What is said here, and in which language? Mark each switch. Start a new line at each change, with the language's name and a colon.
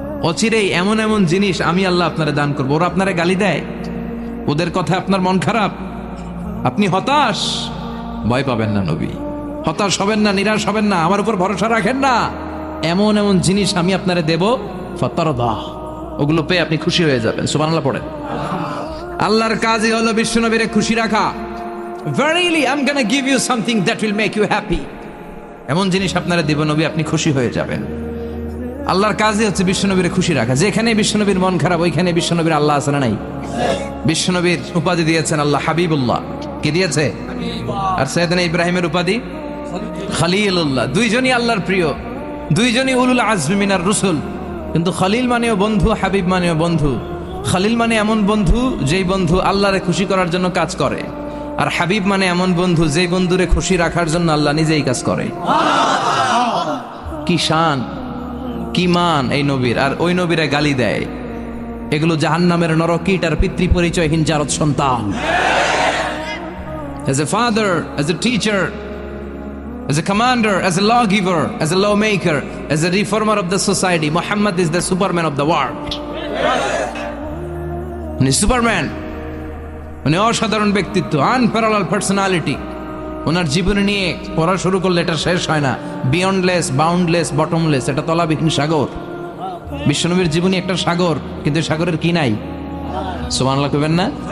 Bangla: অচিরেই এমন এমন জিনিস আমি আল্লাহ আপনারে দান করবো। ওরা আপনারে গালি দেয়, ওদের কথা আপনার মন খারাপ, আপনি হতাশ, ভয় পাবেন না নবী, হতাশ হবেন না, নিরাশ হবেন না, আমার উপর ভরসা রাখেন না। এমন এমন জিনিস আমি আপনারে দেব, ফাতারদা, ওগুলো পেয়ে আপনি খুশি হয়ে যাবেন। সুবহানাল্লাহ পড়েন। আল্লাহর কাজই হলো বিশ্বনবীরে খুশি রাখা।
English: Verily I'm gonna give you something that will make you happy.
Bangla: এমন জিনিস আপনারা দেব নবী, আপনি খুশি হয়ে যাবেন। আল্লাহর কাজই হচ্ছে বিশ্বনবীরে খুশি রাখা। যেখানে বিশ্বনবীর মন খারাপ, ওইখানে বিশ্বনবীর আল্লাহ আছে না নাই? বিশ্বনবীর উপাধি দিয়েছেন আল্লাহ হাবিবুল্লাহ। কি দিয়েছে? আর সাইয়েদনা ইব্রাহিমের উপাধি খলিলুল্লাহ। দুইজনই আল্লাহর প্রিয়, দুইজনই উলুল আজমি মিনার রুসুল। কিন্তু খলিল মানেও বন্ধু, হাবিব মানেও বন্ধু। খলিল মানে এমন বন্ধু যেই বন্ধু আল্লাহরে খুশি করার জন্য কাজ করে, আর হাবিব মানে এমন বন্ধু যেই বন্ধুরে খুশি রাখার জন্য আল্লাহ নিজেই কাজ করে। কি শান! কি মান এই নবীর, আর ওই নবীরা গালি দেয়। এগুলো জাহান্নামের নরকীট আর পিতৃ পরিচয়হীন জারদ সন্তান।
English: As a father, as a teacher, as a commander, as a lawgiver, as a lawmaker, as a reformer of the society, Muhammad is the Superman of the world.
Bangla: উনি সুপারম্যান, উনি অসাধারণ ব্যক্তিত্ব, আনপ্যারালাল পার্সোনালিটি। ওনার জীবনী নিয়ে পড়া শুরু করলে এটা শেষ হয় না। বিয়ন্ডলেস, বাউন্ডলেস, বটমলেস, এটা তলাবিহীন সাগর। বিশ্বনবীর জীবনী একটা সাগর, কিন্তু সাগরের কি নাই? সুবহানাল্লাহ কইবেন না?